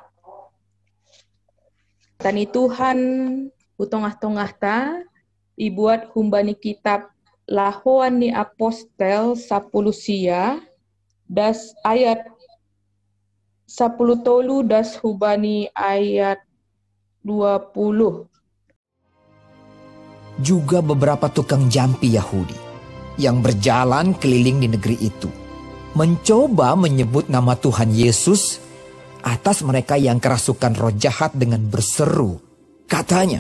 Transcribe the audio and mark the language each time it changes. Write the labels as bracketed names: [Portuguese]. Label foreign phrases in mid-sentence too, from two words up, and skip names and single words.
[Batak Simalungun] Tani Tuhan utongah-tongah ta ibuat humbani kitab lahoan ni apostel 10 sia das ayat 10 tolu das hubani ayat 20. [Indonesian] Juga beberapa tukang jampi Yahudi yang berjalan keliling di negeri itu mencoba menyebut nama Tuhan Yesus atas mereka yang kerasukan roh jahat dengan berseru. Katanya,